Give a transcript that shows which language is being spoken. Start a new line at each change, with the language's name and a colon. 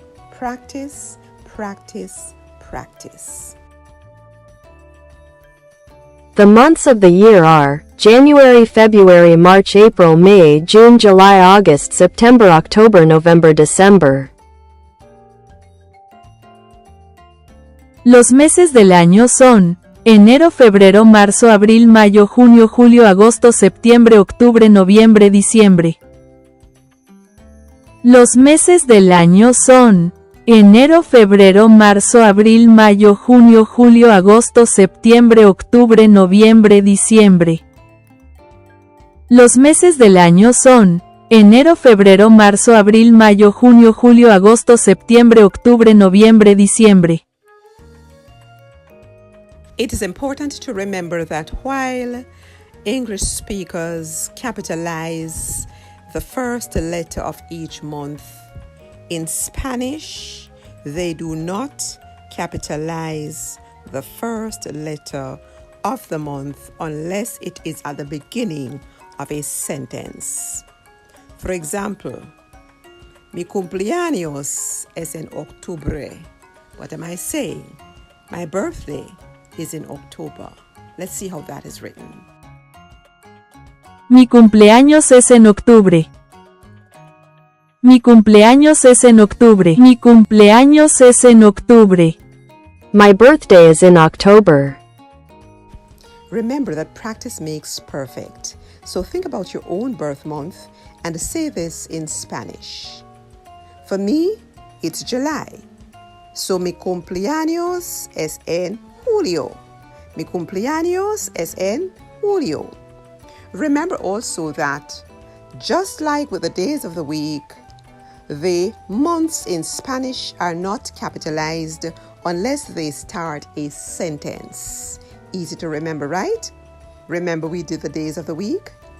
English: Practice, practice, practice. The months of the year are January, February, March, April, May, June, July, August, September, October, November, December.
Spanish: Los meses del año son enero, febrero, marzo, abril, mayo, junio, julio, agosto, septiembre, octubre, noviembre, diciembre. Los meses del año son enero, febrero, marzo, abril, mayo, junio, julio, agosto, septiembre, octubre, noviembre, diciembre. Los meses del año son enero, febrero, marzo, abril, mayo, junio, julio, agosto, septiembre, octubre, noviembre, diciembre.
English: It is important to remember that while English speakers capitalize the first letter of each month, in Spanish, they do not capitalize the first letter of the month unless it is at the beginning of a sentence. For example,
Spanish: mi cumpleaños es en octubre.
English: What am I saying? My birthday is in October. Let's see how that is written.
Spanish: Mi cumpleaños es en octubre. Mi cumpleaños es en octubre. Mi cumpleaños es en octubre.
English: My birthday is in October. Remember that practice makes perfect. So think about your own birth month and say this in Spanish. For me, it's July.
Spanish: So mi cumpleaños es en julio. Mi cumpleaños es en julio.
English: Remember also that, just like with the days of the week, the months in Spanish are not capitalized unless they start a sentence. Easy to remember, right? Remember we did the days of the week?